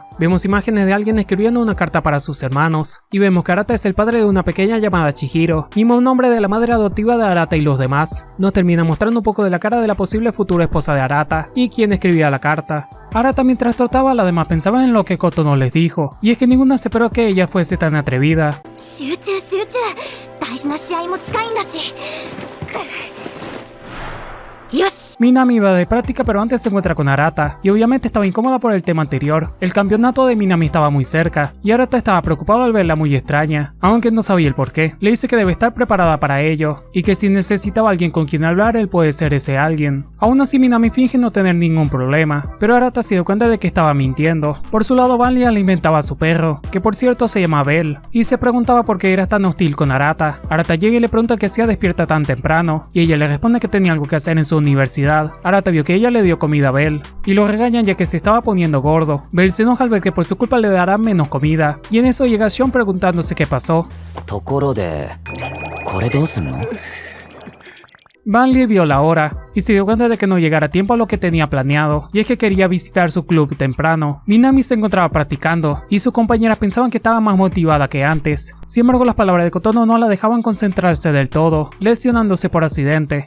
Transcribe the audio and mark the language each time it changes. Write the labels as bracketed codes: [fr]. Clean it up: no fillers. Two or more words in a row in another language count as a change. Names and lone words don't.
[es] Vemos imágenes de alguien escribiendo una carta para sus hermanos, y vemos que Arata es el padre de una pequeña llamada Chihiro, mismo nombre de la madre adoptiva de Arata y los demás. Nos termina mostrando un poco de la cara de la posible futura esposa de Arata, y quien escribía la carta. Arata mientras trataba, las demás pensaban en lo que Kotono les dijo, y es que ninguna se esperó que ella fuese tan atrevida. [ja] 集中集中、大事な試合も近いんだし。よし。 [es] Minami iba de práctica, pero antes se encuentra con Arata, y obviamente estaba incómoda por el tema anterior. El campeonato de Minami estaba muy cerca, y Arata estaba preocupado al verla muy extraña, aunque no sabía el porqué. Le dice que debe estar preparada para ello, y que si necesitaba alguien con quien hablar, él puede ser ese alguien. Aún así Minami finge no tener ningún problema, pero Arata se dio cuenta de que estaba mintiendo. Por su lado Van Lee alimentaba a su perro, que por cierto se llama Bell, y se preguntaba por qué era tan hostil con Arata. Arata llega y le pregunta que hacía despierta tan temprano, y ella le responde que tenía algo que hacer en su universidad. Arata vio que ella le dio comida a Bell, y lo regañan ya que se estaba poniendo gordo. Bell se enoja al ver que por su culpa le darán menos comida, y en eso llega Shion preguntándose qué pasó. [ja] ところでこれどうすんの？ [es] Van Lee vio la hora y se dio cuenta de que no llegara a tiempo a lo que tenía planeado, y es que quería visitar su club temprano. Minami se encontraba practicando y sus compañeras pensaban que estaba más motivada que antes. Sin embargo, las palabras de Kotono no la dejaban concentrarse del todo, lesionándose por accidente.